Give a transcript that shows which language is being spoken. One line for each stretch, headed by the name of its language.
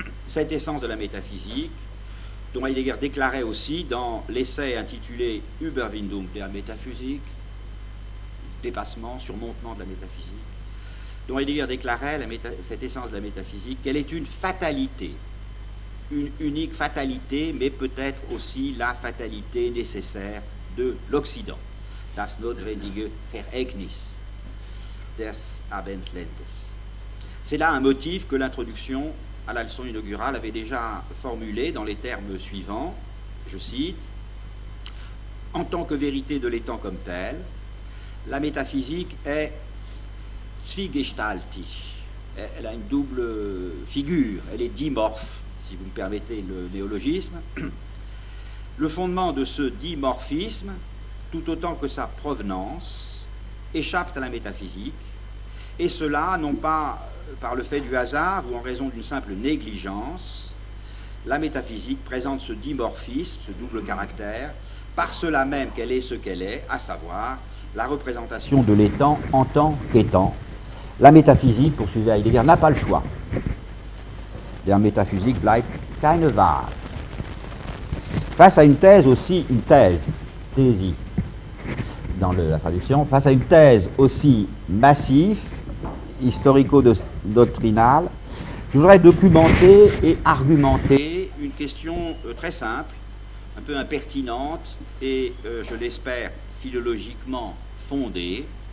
French: Cette essence de la métaphysique, dont Heidegger déclarait aussi dans l'essai intitulé Überwindung der Metaphysik, dépassement, surmontement de la métaphysique, dont Heidegger déclarait cette essence de la métaphysique, qu'elle est une fatalité, une unique fatalité, mais peut-être aussi la fatalité nécessaire de l'Occident.
German: Das notwendige Vereignis des Abendlandes.
French: C'est là un motif que l'introduction à la leçon inaugurale avait déjà formulé dans les termes suivants, je cite, « En tant que vérité de l'étant comme tel, la métaphysique est zwigestaltig. Elle a une double figure, elle est dimorphe, si vous me permettez le néologisme. Le fondement de ce dimorphisme, tout autant que sa provenance, échappent à la métaphysique, et cela non pas par le fait du hasard ou en raison d'une simple négligence. La métaphysique présente ce dimorphisme, ce double caractère, par cela même qu'elle est ce qu'elle est, à savoir la représentation de l'étant en tant qu'étant. La métaphysique, poursuivait Heidegger, n'a pas le choix.
German: Der Metaphysik bleibt keine Wahl.
French: Face à une thèse aussi, une thèse, thésie, dans la traduction, face à une thèse aussi massive, historico-doctrinale, je voudrais documenter et argumenter une question très simple, un peu impertinente et, je l'espère, philologiquement fondée.